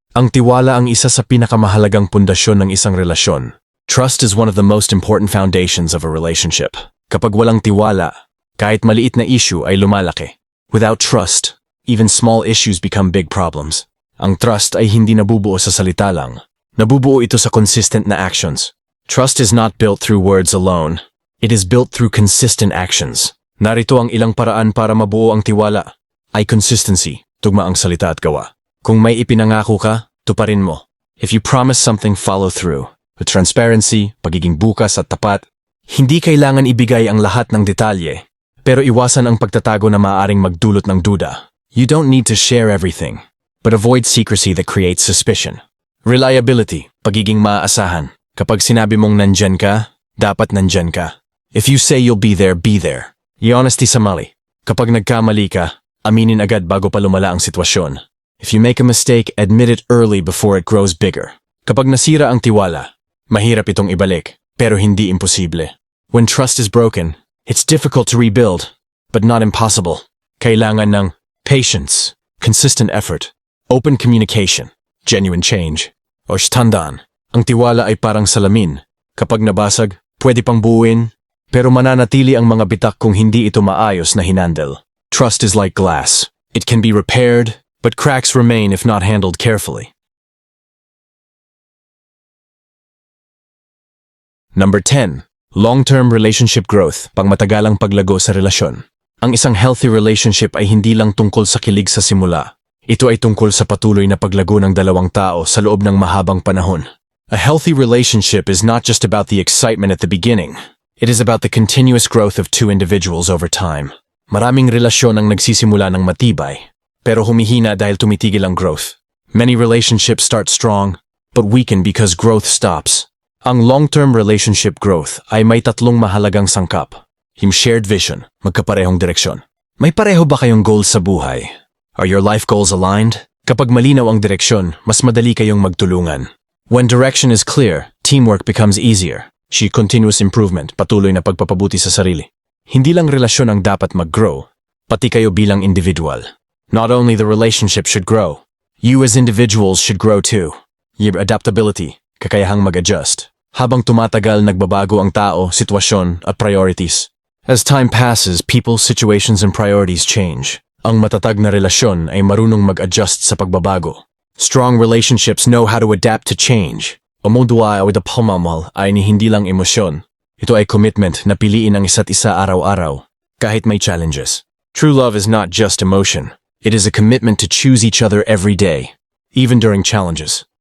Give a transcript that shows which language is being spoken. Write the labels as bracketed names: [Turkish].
[Filipino] Ang tiwala ang isa sa pinakamahalagang pundasyon ng isang relasyon. [English] Trust is one of the most important foundations of a relationship. [Filipino] Kapag walang tiwala, kahit maliit na issue ay lumalaki. [English] Without trust, even small issues become big problems. [Filipino] Ang trust ay hindi nabubuo sa salita lang. Nabubuo ito sa consistent na actions. [English] Trust is not built through words alone. It is built through consistent actions. [Filipino] Narito ang ilang paraan para mabuo ang tiwala. Ay consistency, tugma ang salita at gawa. Kung may ipinangako ka, tuparin mo. [English] If you promise something, follow through. With transparency, [Filipino] pagiging bukas at tapat, hindi kailangan ibigay ang lahat ng detalye, pero iwasan ang pagtatago na maaaring magdulot ng duda. [English] You don't need to share everything, but avoid secrecy that creates suspicion. [Filipino] Reliability, pagiging maaasahan. Kapag sinabi mong nandyan ka, dapat nandyan ka. [English] If you say you'll be there, be there. [Filipino] Honesty sa mali. Kapag nagkamali ka, aminin agad bago pa lumala ang sitwasyon. [English] If you make a mistake, admit it early before it grows bigger. [Filipino] Kapag nasira ang tiwala, mahirap itong ibalik, pero hindi imposible. [English] When trust is broken, it's difficult to rebuild, but not impossible. [Filipino] Kailangan ng patience, consistent effort, open communication, genuine change. O tandaan, ang tiwala ay parang salamin. Kapag nabasag, pwede pang buuin, pero mananatili ang mga bitak kung hindi ito maayos na hinandle. [English] Trust is like glass. It can be repaired, but cracks remain if not handled carefully. Number 10. Long-term relationship growth, [Filipino] pangmatagalang paglago sa relasyon. Ang isang healthy relationship ay hindi lang tungkol sa kilig sa simula. Ito ay tungkol sa patuloy na paglago ng dalawang tao sa loob ng mahabang panahon. [English] A healthy relationship is not just about the excitement at the beginning. It is about the continuous growth of two individuals over time. [Filipino] Maraming relasyon ang nagsisimula ng matibay, pero humihina dahil tumitigil ang growth. [English] Many relationships start strong, but weaken because growth stops. [Filipino] Ang long-term relationship growth ay may tatlong mahalagang sangkap. Yung shared vision, magkaparehong direksyon. May pareho ba kayong goals sa buhay? [English] Are your life goals aligned? [Filipino] Kapag malinaw ang direksyon, mas madali kayong magtulungan. [English] When direction is clear, teamwork becomes easier. Continuous improvement, [Filipino] patuloy na pagpapabuti sa sarili. Hindi lang relasyon ang dapat mag-grow, pati kayo bilang individual. [English] Not only the relationship should grow, you as individuals should grow too. Your adaptability, kakayahang mag-adjust. [Filipino] Habang tumatagal, nagbabago ang tao, sitwasyon at priorities. [English] As time passes, people, situations and priorities change. [Filipino] Ang matatag na relasyon ay marunong mag-adjust sa pagbabago. [English] Strong relationships know how to adapt to change. Umudwa with a [Filipino] pagmamahal ay hindi lang emosyon. Ito ay commitment na piliin ang isa't isa araw-araw, kahit may challenges. [English] True love is not just emotion. It is a commitment to choose each other every day, even during challenges.